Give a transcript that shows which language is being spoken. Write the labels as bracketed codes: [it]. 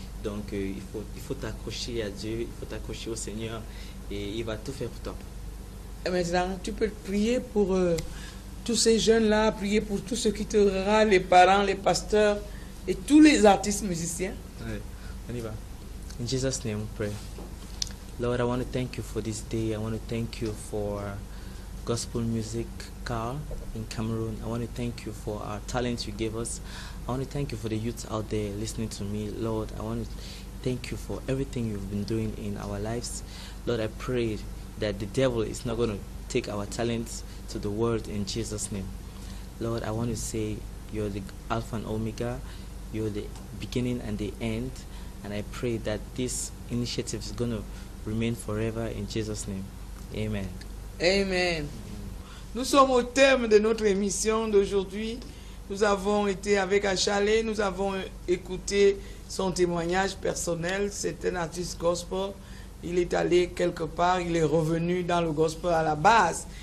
[fr] Donc il faut t'accrocher à Dieu, il faut t'accrocher au Seigneur et il va tout faire pour toi. Et maintenant, tu peux prier pour tous ces jeunes-là, prier pour tous ceux qui te regardent, les parents, les pasteurs et tous les artistes musiciens. Oui, on y va. [en] In Jesus' name we pray. Lord, I want to thank you for this day. I want to thank you for gospel music, Carl, in Cameroon. I want to thank you for our talent you gave us. I want to thank you for the youth out there listening to me. Lord, I want to thank you for everything you've been doing in our lives. Lord, I pray that the devil is not going to take our talents to the world in Jesus' name. Lord, I want to say you're the Alpha and Omega. You're the beginning and the end. And I pray that this initiative is going to remain forever in Jesus' name. Amen. Amen. [fr] Nous sommes au terme de notre émission d'aujourd'hui. Nous avons été avec Achalé, nous avons écouté son témoignage personnel. C'est un artiste gospel. Il est allé quelque part, il est revenu dans le gospel à la base.